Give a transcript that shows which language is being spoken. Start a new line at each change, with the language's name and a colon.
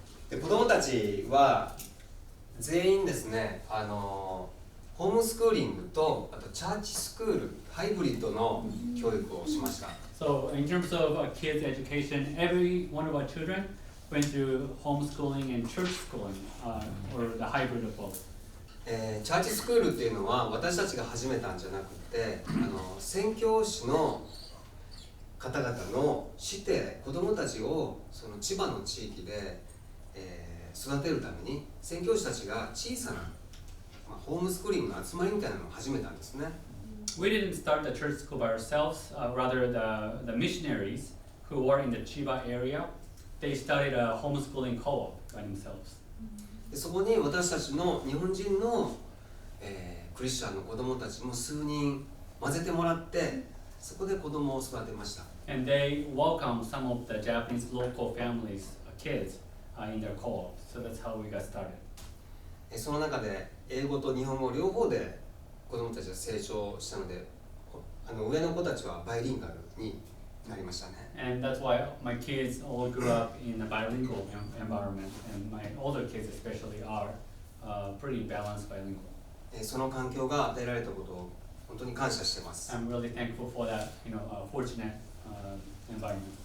Japanese: で子供たちは全員ですね、ホームスクーリングとあとチャーチスクールハイブリッドの教育をしました。
English: So in terms of kids' education, every one of our children went through homeschooling and church schooling, or the hybrid of both.
Japanese: チャーチスクールっていうのは私たちが始めたんじゃなくて、宣教師の方々のして子供たちをその千葉の地域で、育てるために宣教師たちが小さな、ホームスクーリングの集まりみたいなのを始めたんですね。
English: We didn't start the church school by ourselves, rather the missionaries who were in the Chiba area, they started a homeschooling co-op by themselves.
Japanese: でそこに私たちの日本人の、クリスチャンの子供たちも数人混ぜてもらってそこで子供を育てました。
English: And they welcomed some of the Japanese local families, kids, in their co-op. So that's how we got started.
Japanese: その中で英語と日本語両方で子供たちが成長したので、上の子たちはバイリンガルになりましたね。
English: And that's why my kids all grew up in a bilingual environment, and my older kids especially are pretty balanced bilingual.
Japanese: その環境が与えられたことを本当に感謝しています。
English: I'm really thankful for that, fortunate environment.